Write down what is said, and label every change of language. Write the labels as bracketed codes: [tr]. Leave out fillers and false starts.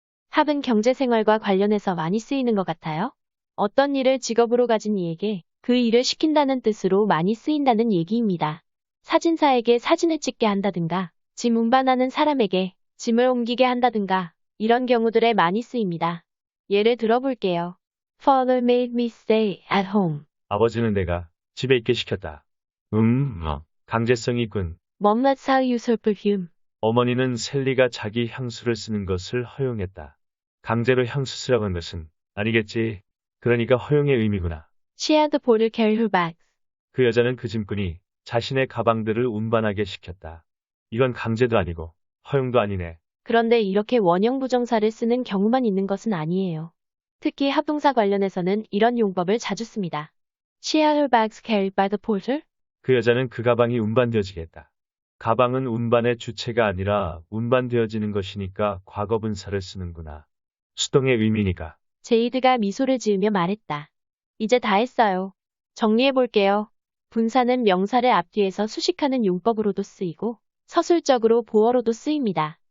[ko] 합은 경제생활과 관련해서 많이 쓰이는 것 같아요. 어떤 일을 직업으로 가진 이에게 그 일을 시킨다는 뜻으로 많이 쓰인다는 얘기입니다. 사진사에게 사진을 찍게 한다든가, 짐 운반하는 사람에게 짐을 옮기게 한다든가, 이런 경우들에 많이 쓰입니다. 예를 들어볼게요. [en] Father made me stay at home. [ko] 아버지는 내가 집에 있게 시켰다. 강제성이 있군. [en] Mom lets Sally use her perfume. [ko] 어머니는 셀리가 자기 향수를 쓰는 것을 허용했다. 강제로 향수 쓰라고 한 것은 아니겠지. 그러니까 허용의 의미구나. [en] She had the porter carry her bags. [ko] 그 여자는 그 짐꾼이 자신의 가방들을 운반하게 시켰다. 이건 강제도 아니고 허용도 아니네. 그런데 이렇게 원형 부정사를 쓰는 경우만 있는 것은 아니에요. 특히 합동사 관련해서는 이런 용법을 자주 씁니다. [en] She had her bags carried by the porter. [ko] 그 여자는 그 가방이 운반되어지게 했다. 가방은 운반의 주체가 아니라 운반되어지는 것이니까 과거분사를 쓰는구나. 수동의 의미니까. 제이드가 미소를 지으며 말했다. 이제 다 했어요. 정리해볼게요. 분사는 명사를 앞뒤에서 수식하는 용법으로도 쓰이고 서술적으로 보어로도 쓰입니다.